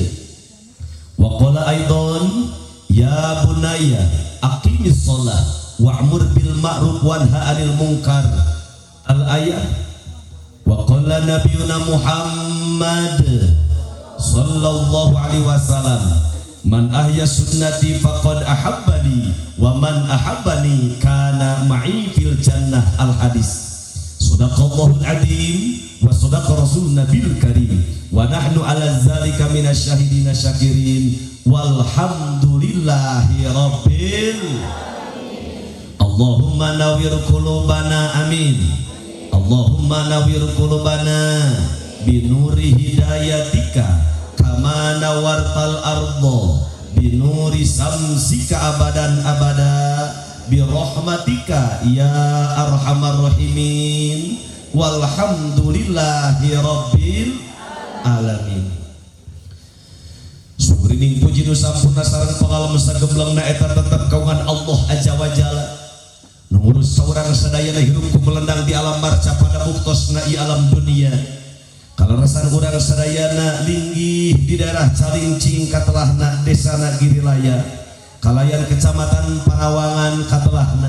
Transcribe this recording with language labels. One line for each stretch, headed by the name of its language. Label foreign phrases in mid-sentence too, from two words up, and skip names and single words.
Arabic: وقال أيضا يا بني أقم الصلاة وأمر بالمعروف وانه عن المنكر. الآية وقال نبينا محمد صلى الله عليه وسلم من أحيا سنتي فقد أحبني ومن أحبني كان معي في الجنة الحديث. صدق الله العظيم وصدق رسوله النبي الكريم ونحن على ذلك من الشاهدين الشاكرين والحمد لله رب اللهم نور قلوبنا آمين. اللهم نور قلوبنا بنور هدايتك كما نورت الأرض بنور شمسك أبدا أبدا برحمتك يا أرحم الراحمين والحمد لله رب العالمين.
Sundanese: Sugrining puji nu sampurna sareng pangalem sagemblengna eta tetep kaungan
Arabic: الله عز وجل
Sundanese: nu ngurus saurang sadayana hirup ku melendang di alam marca pada buktosna i alam dunia. Kalarasan urang sadayana linggih di daerah Calincing katelahna desana Girilaya kalayan kecamatan Panawangan katelahna.